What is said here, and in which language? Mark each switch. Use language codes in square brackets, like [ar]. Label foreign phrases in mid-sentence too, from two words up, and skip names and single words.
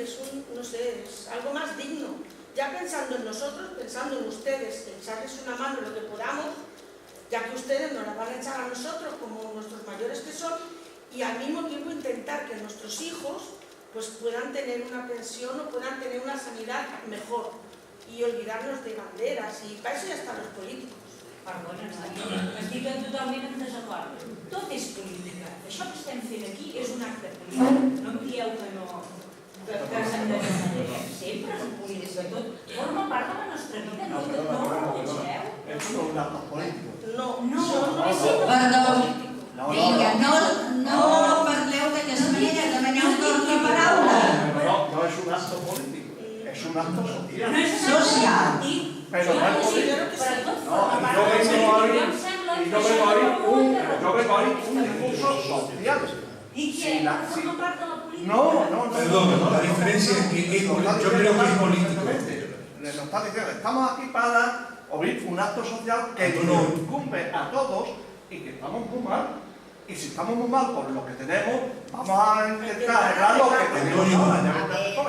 [es] Es no sé, es algo más digno. Ya pensando en nosotros, pensando en ustedes, echarles una mano en lo que podamos, ya que ustedes nos la van a echar a nosotros como nuestros mayores que son, y al mismo tiempo intentar que nuestros hijos pues puedan tener una pensión o puedan tener una sanidad mejor y olvidarnos de banderas, y para eso ya están los políticos. [ca] Perdona, estic totalment en desacord. Tot és política. Això que estem fent aquí és un acte polític. No em dieu que no, que s'han de fer. Sempre és política. Tot forma part de la nostra vida. No ho rebutgeu. És un acte polític. No, és Perdó, vinga, no parleu d'aquesta manera, demaneu torn de paraula. No és un acte polític, és un acte social. No és un acte polític. [es] Pero no es político. [ca] Però tot [es] No, [ca] forma part [es] yo [ca] de [es] vengo [ca] la [es] ahí un discurso social. [ca] I què? Forma part de la política? No. [es] Perdón, la diferencia es que yo creo que es político. Nos está diciendo, estamos aquí para oír un acto social que nos incumbe a todos y que estamos muy mal. Y si estamos muy mal por lo que tenemos, vamos a intentar arreglar lo que tenemos.